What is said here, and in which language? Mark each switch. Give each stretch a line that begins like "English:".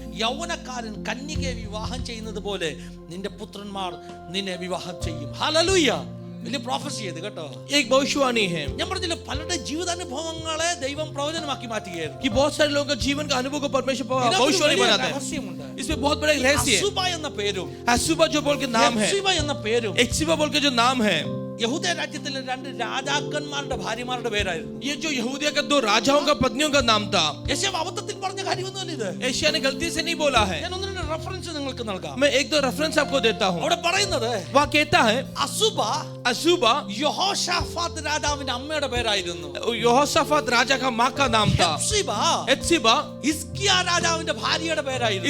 Malayalam: യൗവനക്കാരൻ കന്യകയെ വിവാഹം ചെയ്യുന്നത് പോലെ നിന്റെ പുത്രന്മാർ നിന്നെ വിവാഹം ചെയ്യും. ഹല്ലേലൂയ. വലിയ പ്രോഫസി ചെയ്ത് കേട്ടോ.
Hindi: एक भविष्यवाणी है
Malayalam: ഞാൻ പറഞ്ഞില്ല പലരുടെ ജീവിതാനുഭവങ്ങളെ ദൈവം പ്രവചനമാക്കി മാറ്റുകയായിരുന്നു.
Hindi: कि बहुत सारे लोगों का जीवन का अनुभव को परमेश्वर भविष्यवाणी बनाता है।
Malayalam: രഹസ്യമുണ്ട്.
Hindi: इसमें बहुत बड़ा एक रहस्य है।
Malayalam: അസുബ എന്ന പേരും
Hindi: असूबा जो बोल के नाम है,
Malayalam: ഹെപ്സിബ എന്ന പേരും
Hindi: एत्सिबा बोल के जो नाम है,
Malayalam: യഹൂദ രാജ്യത്തിലെ രണ്ട് രാജാക്കന്മാരുടെ ഭാര്യമാരുടെ പേരായിരുന്നു.
Hindi: ये जो यहूदिया का 2 राजाओं का पत्नियों का नाम था।
Malayalam: യെശയ്യാവ് അബദ്ധത്തിൽ പറഞ്ഞ കാര്യമൊന്നുമല്ല ഇത്.
Hindi: एशिया ने गलती से नहीं बोला है।
Malayalam: ഞാൻ ഒന്ന് രണ്ട് റെഫറൻസ് നിങ്ങൾക്ക് നൽകാം.
Hindi: मैं 1-2 रेफरेंस आपको देता हूँ।
Malayalam: അവിടെ പറയുന്നത്
Hindi: वह कहता है
Malayalam: അസുബ
Hindi: असूबा
Malayalam: യഹോശാഫാത്ത് രാജാവിന്റെ അമ്മയുടെ പേരായിരുന്നു.
Hindi: यहोशाफात राजा का माँ का नाम था।
Malayalam: ഹെപ്സിബ
Hindi: एत्सिबा
Malayalam: ഹിസ്കിയാ രാജാവിന്റെ ഭാര്യയുടെ പേരായിരുന്നു.